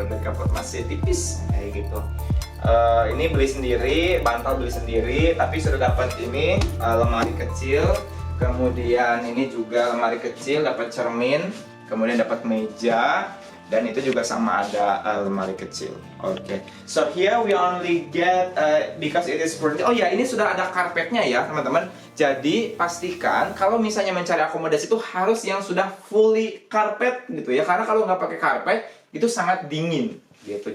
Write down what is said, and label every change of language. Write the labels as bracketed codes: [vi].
[id] Bed cover masih tipis kayak gitu. Ini beli sendiri, bantal beli sendiri, tapi sudah dapat ini lemari kecil, kemudian ini juga lemari kecil, dapat cermin, kemudian dapat meja, dan itu juga sama ada lemari kecil. Okay. [en] So here we only get because it is furnished. [id] Oh ya, ini sudah ada karpetnya ya teman-teman. Jadi pastikan kalau misalnya mencari akomodasi itu harus yang sudah fully karpet gitu ya, karena kalau nggak pakai karpet itu sangat dingin gitu.